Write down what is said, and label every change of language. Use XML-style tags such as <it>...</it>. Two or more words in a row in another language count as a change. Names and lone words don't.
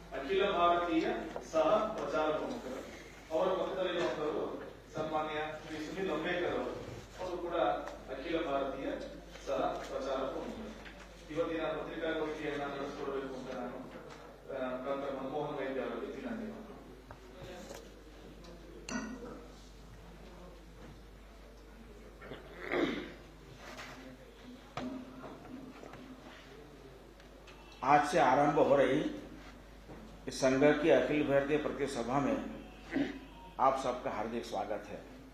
<kn>ಅಖಿಲ ಭಾರತೀಯ ಸಹ ಪ್ರಚಾರ ಪ್ರಮುಖರು ಅವರ ಪಕ್ಕದಲ್ಲಿರುವಂತವರು ಸನ್ಮಾನ್ಯ ಶ್ರೀ ಸುನಿಲ್ ಅಂಬೇಡ್ಕರ್ ಅವರು ಕೂಡ ಅಖಿಲ ಭಾರತೀಯ ಸಹ ಪ್ರಚಾರ ಪ್ರಮುಖರು. ಇವತ್ತಿನ ಪತ್ರಿಕಾಗೋಷ್ಠಿಯನ್ನ ನಡೆಸಿಕೊಡಬೇಕು ಅಂತ ನಾನು ಡಾಕ್ಟರ್ ಮನಮೋಹನ್ ವೈದ್ಯ ಅವರಲ್ಲಿ ವಿನಂತಿ ಮಾಡ್ತೀನಿ.</kn> <hi>आज से आरंभ हो रही इस संघ की अखिल भारतीय प्रतिनिधि सभा में आप सबका हार्दिक स्वागत है।</hi>